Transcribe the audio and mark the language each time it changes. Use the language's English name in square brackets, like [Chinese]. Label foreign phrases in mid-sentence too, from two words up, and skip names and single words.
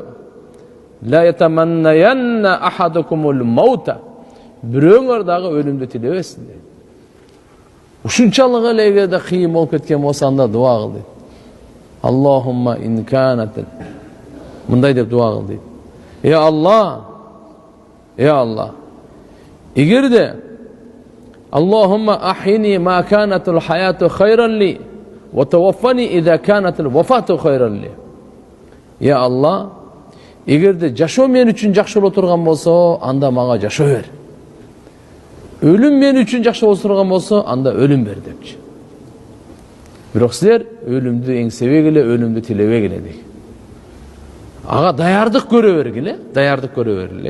[Arabic] لا يتمنين أحدكم الموت. [Kyrgyz] Бирөөңөр дагы өлүмдү тилебесин дейт. Ушунчалык эле эгерде кыйын болуп кеткен болсо, анда дуа кыл дейт. [Arabic] اللهم إن كانت. [Kyrgyz] Мындай деп дуа кыл дейт. [Arabic] Ya Allah, ya Allah. Эгерде اللهم أحيني ما كانت الحياة خيرا لي وتوفني إذا كانت الوفاة خيرا لي. Ya Allah, [Kyrgyz] эгерде жашоо мен үчүн жакшы боло турган болсо, анда мага жашоо бер. Өлүм мен үчүн жакшы боло турган болсо, анда өлүм бер депчи. Бирок силер өлүмдү эңсебегиле, өлүмдү тилебегиле дейт. Ага даярдык көрө бергиле, даярдык көрө бергиле.